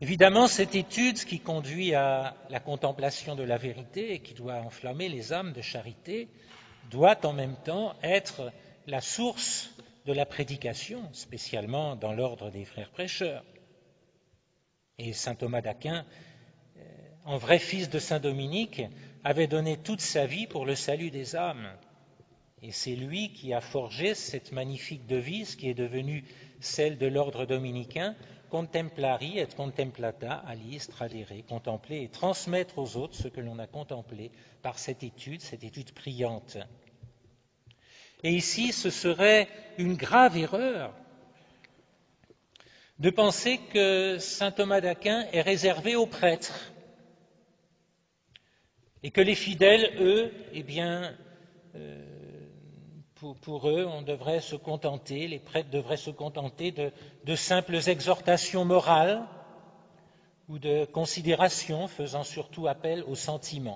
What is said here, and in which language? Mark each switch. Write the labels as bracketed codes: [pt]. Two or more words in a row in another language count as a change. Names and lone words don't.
[fr] Évidemment, cette étude qui conduit à la contemplation de la vérité et qui doit enflammer les âmes de charité doit en même temps être la source de la prédication, spécialement dans l'ordre des frères prêcheurs. Et saint Thomas d'Aquin, en vrai fils de saint Dominique, avait donné toute sa vie pour le salut des âmes. Et c'est lui qui a forgé cette magnifique devise qui est devenue celle de l'ordre dominicain, [la] Contemplari et contemplata aliis tradere, [fr] contempler et transmettre aux autres ce que l'on a contemplé par cette étude priante. Et ici, ce serait une grave erreur de penser que saint Thomas d'Aquin est réservé aux prêtres et que les fidèles, eux, pour eux, on devrait se contenter, les prêtres devraient se contenter de simples exhortations morales ou de considérations faisant surtout appel aux sentiments.